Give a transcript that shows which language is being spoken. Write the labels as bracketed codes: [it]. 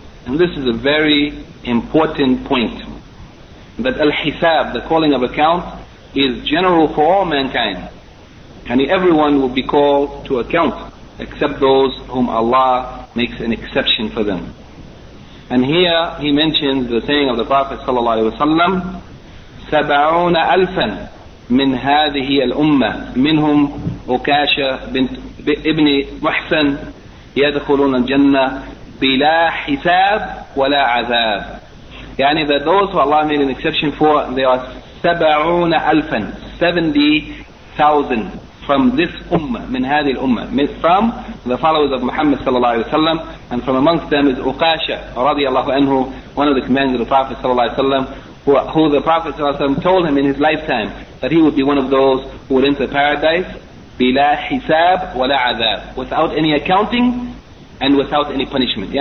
[en] And this is a very important point, that Al-Hisab, the calling of account, is general for all mankind. And everyone will be called to account, except those whom Allah makes an exception for them. And here he mentions the saying of the Prophet sallallahu alaihi wasallam, [ar] سَبَعُونَ أَلْفًا مِنْ هَذِهِ الْأُمَّةِ مِنْهُمْ أُكَاشَ بِنِ مُحْسَنْ يَدْخُلُونَ الْجَنَّةِ بِلَا حِسَابٍ وَلَا عَذَابٍ. [en] يعني that those who Allah made an exception for, they are 70,000, 70,000 from this ummah, [ar] min hadhihi al-ummah, [en] from the followers of Muhammad sallallahu alayhi wa sallam, and from amongst them is Uqasha radiallahu anhu, one of the commanders of the Prophet sallallahu alayhi wa sallam, who the Prophet sallallahu alayhi wa sallam told him in his lifetime that he would be one of those who would enter paradise [ar] bila hisab wala azab, [en] without any accounting and without any punishment.